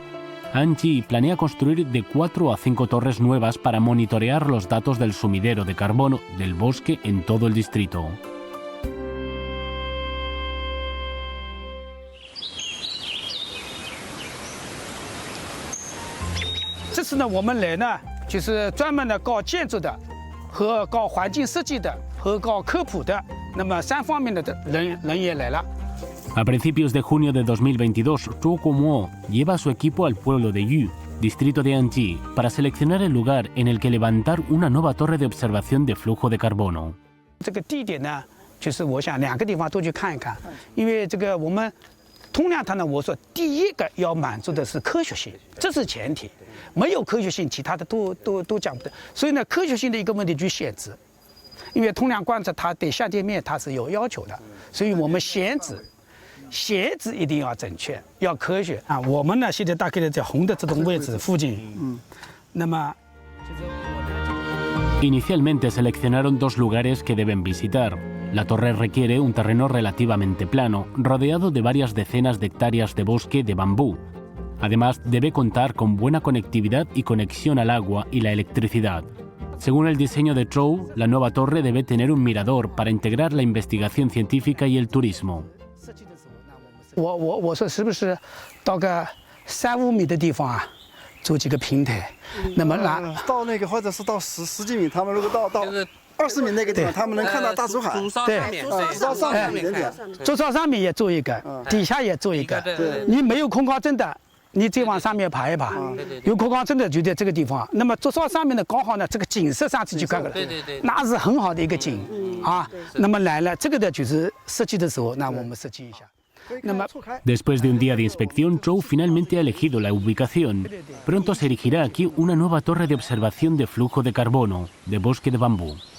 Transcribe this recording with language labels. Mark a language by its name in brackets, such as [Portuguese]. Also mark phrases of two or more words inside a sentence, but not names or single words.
[Spanish] Anji planea construir de 4 a 5 torres nuevas para monitorear los datos del sumidero de carbono del bosque en todo el distrito. [Chinese] Este 呢，我们来呢，就是专门的搞建筑的，和搞环境设计的，和搞科普的，那么3方面的人也来了。 A principios de junio de 2022, Zhou Guomo lleva a su equipo al pueblo de Yu, distrito de Anji, para seleccionar el lugar en el que levantar una nueva torre de observación de flujo de carbono. 这个地点呢，就是我想2个地方都去看一看，因为这个我们通量它呢，我说第一个要满足的是科学性，这是前提，没有科学性，其他的都讲不得。所以呢，科学性的一个问题就是限制，因为通量观测它对下界面它是有要求的，所以我们限制一定要准确，要科学啊。我们呢现在大概在红的这种位置附近，那么。 [Spanish] Inicialmente seleccionaron 2 lugares que deben visitar. La torre requiere un terreno relativamente plano, rodeado de varias decenas de hectáreas de bosque de bambú. Además, debe contar con buena conectividad y conexión al agua y la electricidad. Según el diseño de Zhou, la nueva torre debe tener un mirador para integrar la investigación científica y el turismo. [Chinese] 我说是不是到个3、5米的地方啊，做几个平台，那么到那个或者是到10几米，他们如果到20米那个地方，他们能看到大竹海。对，竹梢上面一点，竹梢上面也做一个，底下也做一个。你没有空高症的，你再往上面爬一爬；有空高症的就在这个地方。那么竹梢上面呢，刚好呢，这个景色上去就看了，那是很好的一个景啊。那么来了，这个的就是设计的时候，那我们设计一下。 [Spanish] Después de un día de inspección, Zhou finalmente ha elegido la ubicación. Pronto se erigirá aquí una nueva torre de observación de flujo de carbono, de bosque de bambú.